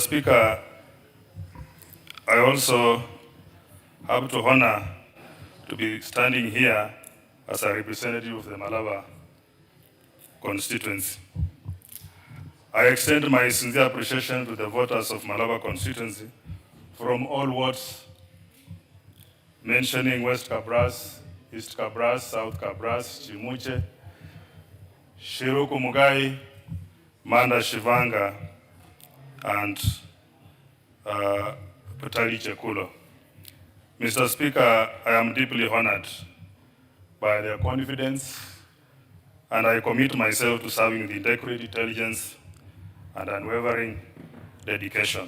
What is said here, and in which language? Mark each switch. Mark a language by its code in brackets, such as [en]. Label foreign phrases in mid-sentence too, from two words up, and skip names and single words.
[en] Speaker, I also have the honor to be standing here as a representative of the Malava constituency. I extend my sincere appreciation to the voters of Malava constituency from all wards, mentioning West Kabras, East Kabras, South Kabras, Chimuche, Shiruku Mugai, Manda Shivanga, and Patali Chekulo. Mr. Speaker, I am deeply honored by their confidence, and I commit myself to serving with integrity, intelligence, and unwavering dedication.